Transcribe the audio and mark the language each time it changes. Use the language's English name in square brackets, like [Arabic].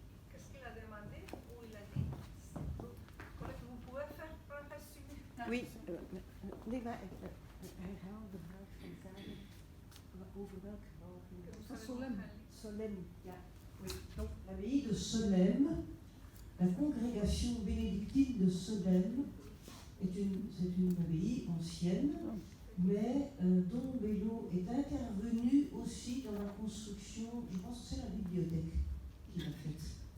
[French] Qu'est-ce qu'il a demandé ou il a dit? Vous pouvez faire un résumé? Oui. [Dutch] Nee, maar herhaal de vraag van Karin. Over welk gebouw ging het? Van Solem. Solem, ja. [French] Oui. Donc l'abbaye de Solem, la congrégation bénédictine de Solem, c'est une abbaye ancienne, mais dont Bello est intervenu aussi dans la construction, je pense que c'est la bibliothèque qu'il a faite.